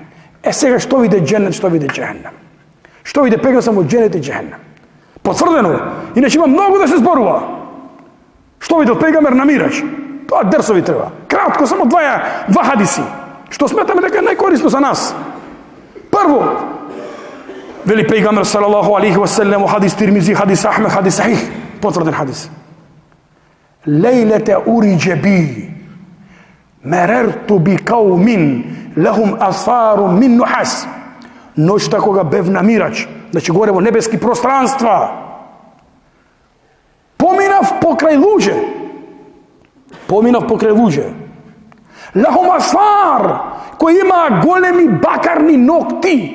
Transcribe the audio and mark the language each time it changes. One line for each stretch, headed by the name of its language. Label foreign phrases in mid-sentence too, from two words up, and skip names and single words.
Macedonian: Е сега што виде дженнет, што виде џехеннем? Што виде пегамбер во дженнет и џехеннем? Потврдено, иначе има многу да се зборува. Што видел пегамбер на Мирач? Тоа дерсови треба. Кратко, само два хадиси. Што сметаме дека е најкорисно за нас. Прво, Вели пејгамбер
Arabic: صلى الله عليه وسلم
Macedonian: у хадис Тирмизи, хадис Ахмед, хадис Сахих, потврден хадис.
Arabic: ليلة أسري بي، مررت بقوم لهم أظفار من نحاس.
Macedonian: Ноќта кога бев на Мирач, значи говориме небесни пространства, поминав покрај луѓе. Поминав покрај луѓе.
Arabic: لهم أظفار,
Macedonian: кои имаат големи бакарни нокти.